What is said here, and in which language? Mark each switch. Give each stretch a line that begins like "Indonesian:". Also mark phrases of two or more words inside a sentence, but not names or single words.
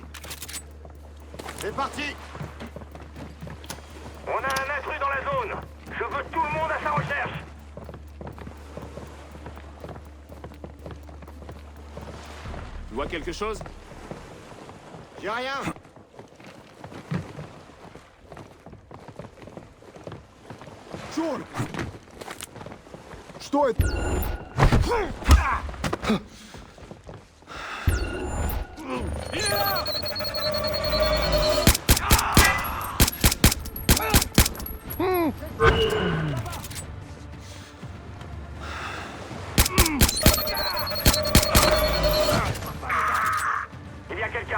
French: C'est parti. On a un intrus dans la zone. Je veux tout le monde à sa recherche. Tu vois quelque chose? J'ai rien.
Russian: Черт! Что это?
French: Il y a quelqu'un.